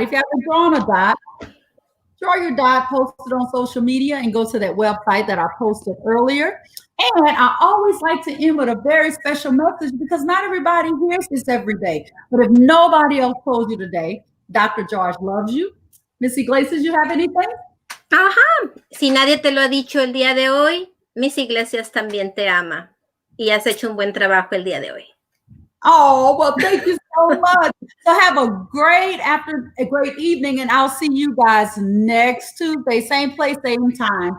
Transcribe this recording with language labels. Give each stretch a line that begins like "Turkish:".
English: If you haven't drawn a dot, draw your dot, post it on social media, and go to that website that I posted earlier. And I always like to end with a very special message because not everybody hears this every day. But if nobody else told you today, Dr. George loves you. Miss Iglesias, you have anything?
Spanish: Si nadie te lo ha dicho el día de hoy, Miss Iglesias también te ama. Y has hecho un buen trabajo el día de hoy.
English: Oh, well, thank you so much. So have a great evening, and I'll see you guys next Tuesday, same place, same time.